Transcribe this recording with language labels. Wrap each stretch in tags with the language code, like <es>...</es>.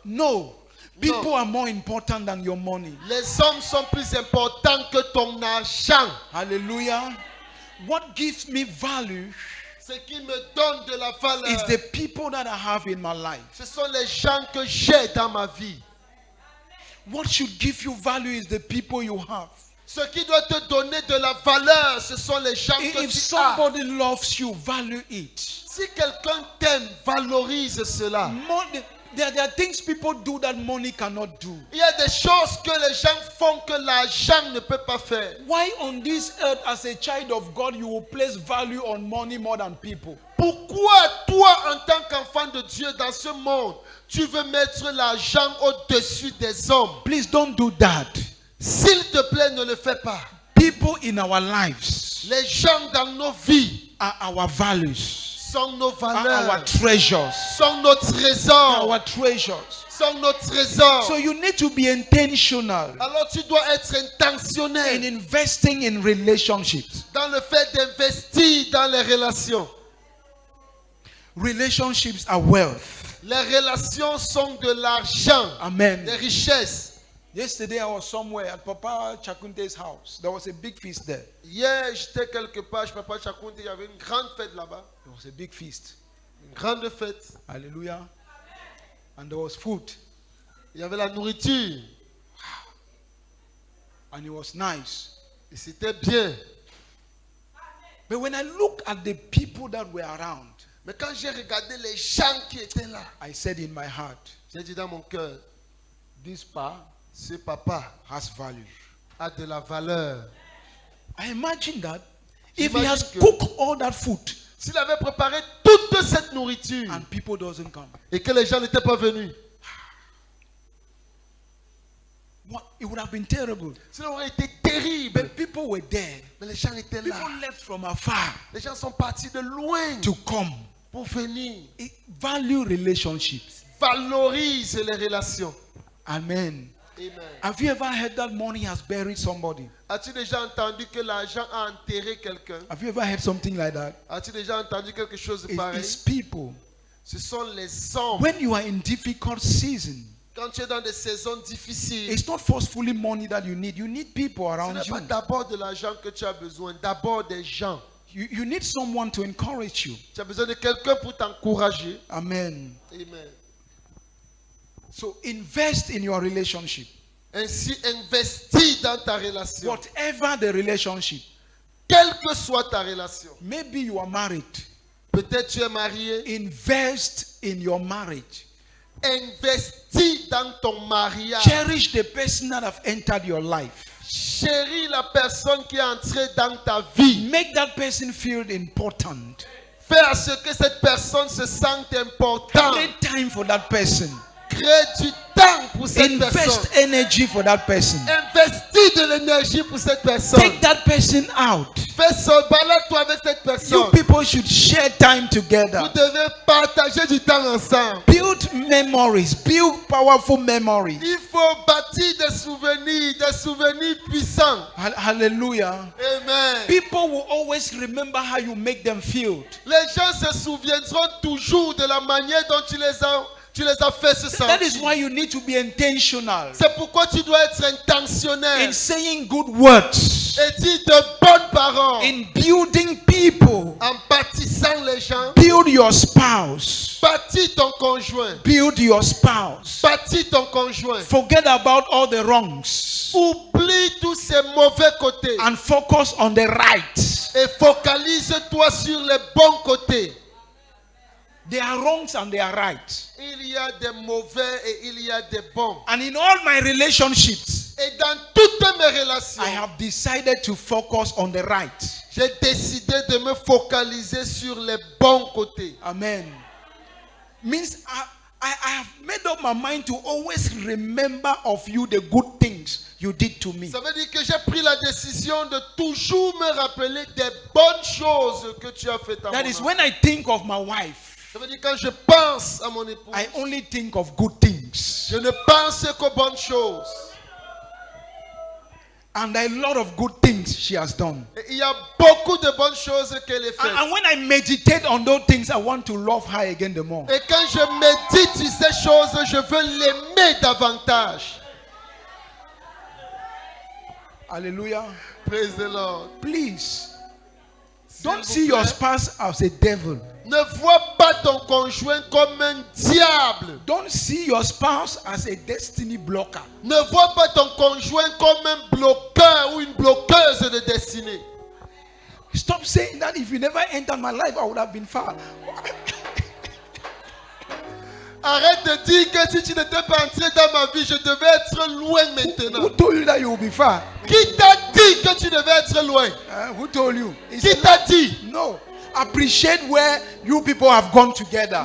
<en>No, People are more important than your money.</en> <fr>Les hommes sont plus importants que ton argent.</fr> <en>Hallelujah. What gives me value</en> <fr>Ce qui me donne de la valeur,</fr> <en>is the people that I have in my life.</en> <fr>ce sont les gens que j'ai dans ma vie.</fr> <en>What should give you value is the people you have.</en> <fr>Ce qui doit te donner de la valeur, ce sont les gens que</fr> <en>If</en> <fr>tu as.</fr> <en>somebody loves you, value it.</en> <fr>Si quelqu'un t'aime, valorise cela.</fr> <en>There are things people do that money cannot do.</en> <fr>Il y a des choses que les gens font que l'argent ne peut pas faire.</fr> <en>Why on this earth, as a child of God, you will place value on money more than people?</en> <fr>Pourquoi toi, en tant qu'enfant de Dieu dans ce monde, tu veux mettre l'argent au-dessus des hommes?</fr> <en>Please don't do that.</en> <fr>S'il te plaît, ne le fais pas.</fr> <en>People in our lives</en> <fr>Les gens dans nos vies</fr> <en>are our values,</en> <fr>sont nos</fr> <en>are</en> <fr>valeurs,</fr> <en>our treasures,</en> <fr>sont nos trésors,</fr> <en>our treasures.</en> <fr>sont nos trésors.</fr> <en>So you need to be intentional</en> <fr>Alors tu dois être</fr> <en>in</en> <fr>intentionnel</fr> <en>investing in relationships.</en> <fr>dans le fait d'investir dans les relations.</fr> <en>Relationships are wealth.</en> <fr>Les relations sont de l'argent,</fr> <en>Amen.</en> <fr>des richesses.</fr> <en>Yesterday I was somewhere at Papa Chakunte's house. There was a big feast there.</en> <fr>Hier, j'étais quelque part chez Papa Chakunte, il y avait une grande fête là-bas.</fr> <en>There was a big feast.</en> <fr>Une grande fête.</fr> <en>Hallelujah. And there was food.</en> <fr>Il y avait la nourriture.</fr> <en>And it was nice.</en> <fr>Et c'était bien.</fr> <en>But when I look at the people that were around,</en> <fr>Mais quand j'ai regardé les gens qui étaient là,</fr> <en>I said in my heart,</en> <fr>j'ai dit dans mon cœur,</fr> <en>this pa</en> <fr>ce papa</fr> <en>has value.</en> <fr>a de la valeur.</fr> <en>I imagine that if he</en> <fr>J'imagine</fr> <en>has</en> <fr>que-</fr> <en>cooked all that food</en> <fr>S'il avait préparé toute cette nourriture</fr> <en>and people doesn't come,</en> <fr>et que les gens n'étaient pas venus,</fr> <en>what, it would have been terrible.</en> <fr>cela aurait été terrible.</fr> <en>But people were there.</en> <fr>Mais les gens étaient là.</fr> <en>People left from afar</en> <fr>Les gens sont partis de loin</fr> <en>to come.</en> <fr>pour venir.</fr> <en>Value relationships.</en> <fr>Valorise les relations.</fr> <en>Amen.</en> <fr>Amen.</fr> <en>Have you ever heard that money has buried somebody?</en> <fr>As-tu déjà entendu que l'argent a enterré quelqu'un?</fr> <en>Have you ever heard something like that?</en> <fr>As-tu déjà entendu quelque chose de pareil?</fr> <en>It's people.</en> <fr>Ce sont les hommes.</fr> <en>When you are in difficult season,</en> <fr>Quand tu es dans des saisons difficiles,</fr> <en>it's not forcefully money that you need. You need people</en> <fr>ce</fr> <en>around</en> <fr>n'est pas</fr> <en>you.</en> <fr>d'abord de l'argent que tu as besoin, d'abord des gens.</fr> <en>You need someone to encourage you.</en> <fr>Tu as besoin de quelqu'un pour t'encourager.</fr> <en>Amen.</en> <fr>Amen.</fr> <en>So invest in your relationship.</en> <fr>Ainsi, investis dans ta relation.</fr> <en>Whatever the relationship.</en> <fr>Quelle que soit ta relation.</fr> <en>Maybe you are married.</en> <fr>Peut-être tu es marié.</fr> <en>Invest in your marriage.</en> <fr>Investis dans ton mariage.</fr> <en>Cherish the person that have entered your life.</en> <fr>Chéris la personne qui est entrée dans ta vie.</fr> <en>Make that person feel important.</en> <fr>Fais à ce que cette personne se sente importante.</fr> <en>Create time for that person.</en> <fr>Crée du temps pour cette personne.</fr> <en>Invest energy for that person.</en> <fr>Investis de l'énergie pour cette personne.</fr> <en>Take that person out.</en> <fr>Fais ça, balade-toi avec cette</fr> <en>You</en> <fr>personne.</fr> <en>people should share time</en> <fr>Vous</fr> <en>together.</en> <fr>devez partager du temps ensemble.</fr> <en>Build memories. Build powerful memories.</en> <fr>Il faut bâtir des souvenirs puissants.</fr> <en>Hallelujah.</en> <fr>Amen.</fr> <en>People will always remember how you make them feel.</en> <fr>Les gens se souviendront toujours de la manière dont tu les as fait se</fr> <en>That is</en> <fr>sentir.</fr> <en>why you need to be intentional</en> <fr>C'est pourquoi tu dois être intentionnel</fr> <en>in saying good words,</en> <fr>et dire de bonnes paroles.</fr> <en>in building people.</en> <fr>En bâtissant les gens,</fr> <en>Build your spouse.</en> <fr>bâtis ton conjoint.</fr> <en>Build your spouse.</en> <fr>Bâtis ton conjoint.</fr> <en>Forget about all the wrongs</en> <fr>Oublie tous ces mauvais côtés</fr> <en>and focus on the right.</en> <fr>et focalise-toi sur les bons côtés.</fr> <en>There are wrongs and there are rights.</en> <fr>Il y a des mauvais et il y a des bons.</fr> <en>And in all my relationships,</en> <fr>Et dans toutes mes relations,</fr> <en>I have decided to focus on the right.</en> <fr>j'ai décidé de me focaliser sur les bons côtés.</fr> <en>Amen. Means I have made up my mind to always remember of you the good things you did to me.</en> <fr>Ça veut dire que j'ai pris la décision de toujours me rappeler des bonnes choses que tu as faites à</fr> <en>That</en> <fr>mon</fr> <en>is</en> <fr>âme.</fr> <en>when I think of my wife,</en> <fr>Ça veut dire quand je pense à mon épouse,</fr> <en>I only think of good things.</en> <fr>je ne pense qu'aux bonnes choses.</fr> <en>And a lot of good things she has done.</en> <fr>Et il y a beaucoup de bonnes choses qu'elle a faites.</fr> <en>And when I meditate on those things, I want to love her again the more.</en> <fr>Et quand je médite sur ces choses, je veux l'aimer davantage.</fr> <en>Hallelujah. Praise the Lord. Please,</en> <fr>S'il</fr> <en>don't</en> <fr>vous</fr> <en>see your</en> <fr>plaît,</fr> <en>spouse as a devil.</en> <fr>ne vois pas ton conjoint comme un diable.</fr> <en>Don't see your spouse as a destiny blocker.</en> <fr>Ne vois pas ton conjoint comme un bloqueur ou une bloqueuse de destinée.</fr> <en>Stop saying that if you never entered my life, I would have been far.</en> <fr>Arrête de dire que si tu n'étais pas entré dans ma vie, je devais être loin maintenant.</fr> <en>Who told you that you will be far?</en> <fr>Qui t'a dit que tu devais être loin?</fr> <en>Who told you? It's</en> <fr>Qui</fr> <en>a</en> <fr>t'a dit?</fr> <en>No. Appreciate where you people have gone together.</en>